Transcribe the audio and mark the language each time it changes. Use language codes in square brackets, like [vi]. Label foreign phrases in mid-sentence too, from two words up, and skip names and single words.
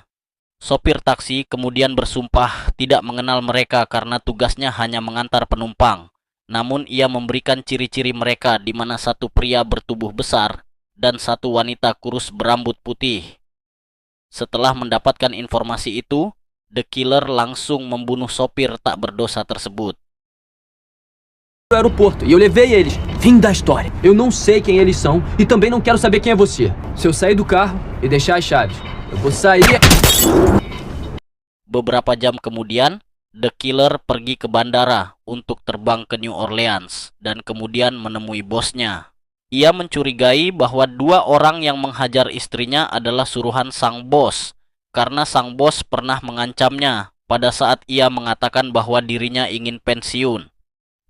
[id] Sopir taksi kemudian bersumpah tidak mengenal mereka karena tugasnya hanya mengantar penumpang. Namun ia memberikan ciri-ciri mereka di mana satu pria bertubuh besar dan satu wanita kurus berambut putih. Setelah mendapatkan informasi itu, The Killer langsung membunuh sopir tak berdosa tersebut. [pt] No aeroporto e eu levei eles. Fim da história. Eu não sei quem eles são e também não quero saber quem é você. Se eu sair do carro e deixar as chaves, eu vou sair. [id] Beberapa jam kemudian, The Killer pergi ke bandara untuk terbang ke New Orleans dan kemudian menemui bosnya. Ia mencurigai bahwa dua orang yang menghajar istrinya adalah suruhan sang bos, karena sang bos pernah mengancamnya pada saat ia mengatakan bahwa dirinya ingin pensiun.